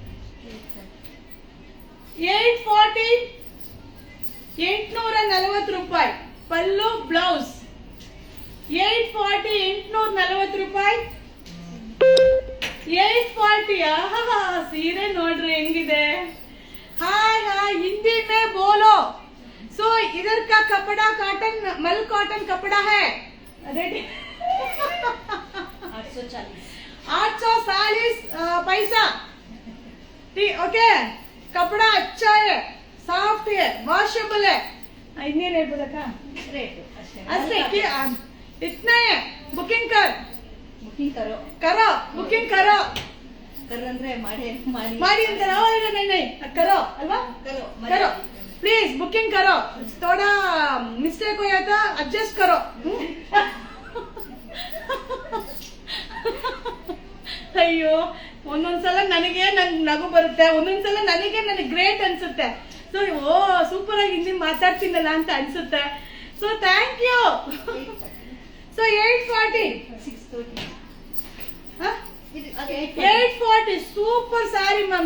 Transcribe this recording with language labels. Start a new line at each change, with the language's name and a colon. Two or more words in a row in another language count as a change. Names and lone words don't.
Kannada: 840 840 ರೂಪಾಯಿ ಪಲ್ಲು ಬ್ಲೌಸ್. 840 840 ರೂಪಾಯಿ. 840 ಸೀರೆ ನೋಡ್ರಿ ಹೆಂಗಿದೆ.
Hindi: हाय हिंदी में बोलो. सो इधर का कपड़ा कॉटन मल कॉटन कपड़ा है. रेडी 840 पैसा. ठीक ओके. कपड़ा अच्छा है, सॉफ्ट है, वॉशेबल है. इतने रेट बोला रेट इतना है. बुकिंग करो बुकिंग करो
Kannada: ಅಂದ್ರೆ ಮಾಡಿ ಅಂತ
Hindi: करो अल्वा करो
English: please booking
Hindi: करो. थोड़ा मिस्टेक हो जाता एडजस्ट करो.
Kannada: ಅಯ್ಯೋ ಒಂದೊಂದ್ಸಲ ನನಗೆ ನಗು ಬರುತ್ತೆ, ಒಂದೊಂದ್ಸಲ ನನಗೆ ಗ್ರೇಟ್ ಅನ್ಸುತ್ತೆ.
English: so super
Kannada: ಆಗಿ ಹಿಂದಿ ಮಾತಾಡ್ತೀನಲ್ಲ ಅಂತ ಅನ್ಸುತ್ತೆ.
English: So thank you. So 840 840 super saree ma'am.